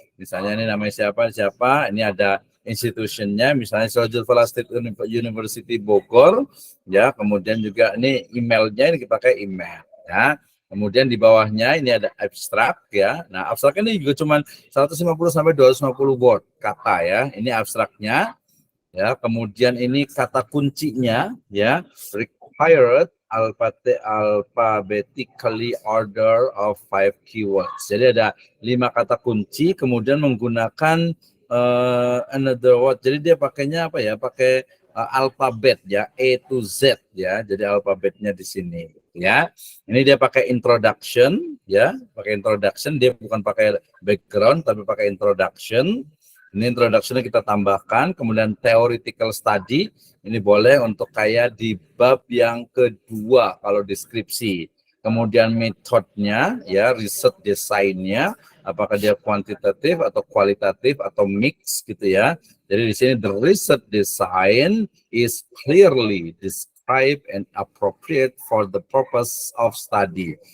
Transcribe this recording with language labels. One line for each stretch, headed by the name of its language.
Indonesian: Misalnya ini namanya siapa, ini ada institutionnya, misalnya Sylvia State University Bogor, ya. Kemudian juga ini emailnya, ini pakai email, ya. Kemudian di bawahnya ini ada abstrak, ya. Nah, abstrak ini juga cuma 150 sampai 250 word kata, ya. Ini abstraknya, ya. Kemudian ini kata kuncinya, ya.
English: Required alphabetically order of 5 keywords.
Indonesian: Jadi ada 5 kata kunci, kemudian menggunakan another word. Jadi dia pakainya apa ya? Pakai alfabet ya, A to Z ya. Jadi alfabetnya di sini ya. Ini dia pakai introduction ya, pakai introduction. Dia bukan pakai background tapi pakai introduction. Ini introduction-nya kita tambahkan, kemudian theoretical study, ini boleh untuk kayak di bab yang kedua kalau deskripsi. Kemudian metodenya, ya, riset desainnya, apakah dia kuantitatif atau kualitatif atau mix gitu ya. Jadi di sini
English: the research design is clearly described and appropriate for the purpose of study.